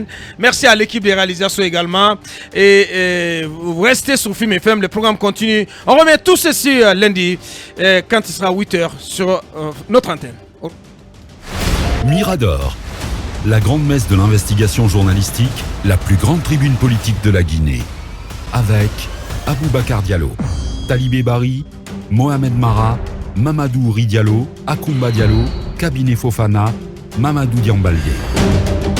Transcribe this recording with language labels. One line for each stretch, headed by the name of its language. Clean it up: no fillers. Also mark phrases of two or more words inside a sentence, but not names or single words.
French: Merci à l'équipe de réalisation également. Et vous restez sur Film FM. Le programme continue. On remet tout ceci lundi quand il sera 8h sur notre antenne. Mirador, la grande messe de l'investigation journalistique, la plus grande tribune politique de la Guinée. Avec Aboubacar Diallo, Talibé Bari, Mohamed Mara, Mamadou Uri Diallo, Akoumba Diallo, Kabinet Fofana, Mamadou Diambalye.